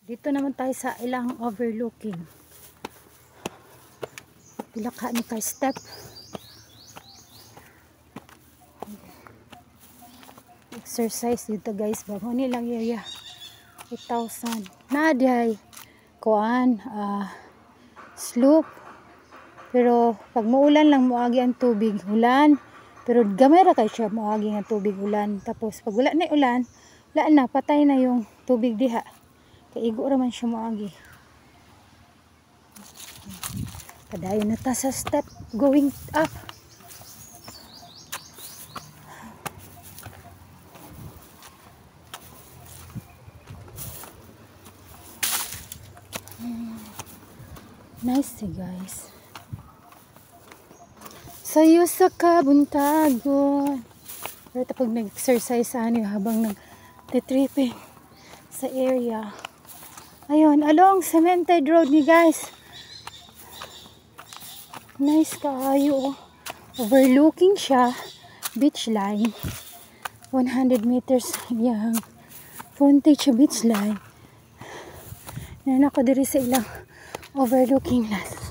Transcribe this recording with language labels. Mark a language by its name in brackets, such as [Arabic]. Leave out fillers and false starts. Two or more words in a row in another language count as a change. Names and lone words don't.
[Filipino] Dito naman tayo sa ilang overlooking. [Cebuano] Pilaka ni kay step. [Filipino] Exercise dito guys. Bago nilang area. 8,000. Naday. [Cebuano] Kuan. Slope. Pero pag maulan lang moagi ang tubig. Ulan. Pero gamay ra kay siya moagi ang tubig ulan. Tapos pag wala na ulan. Wala na. Patay na yung tubig diha. Kaigo ra man siya moagi. Padayon na ta sa [English] step going up. Nice guys. [Cebuano] Sayo sa kabuntagon. Pero pag nag-exercise ani habang nag-tripping sa area. [Filipino] Ayun, [English] along cemented road ni guys. [Cebuano] Nice kaayo. Overlooking siya. [English] Beach line. 100 meters yung frontage sa beach line. [Cebuano] Nana ko diri sa ilang overlooking las.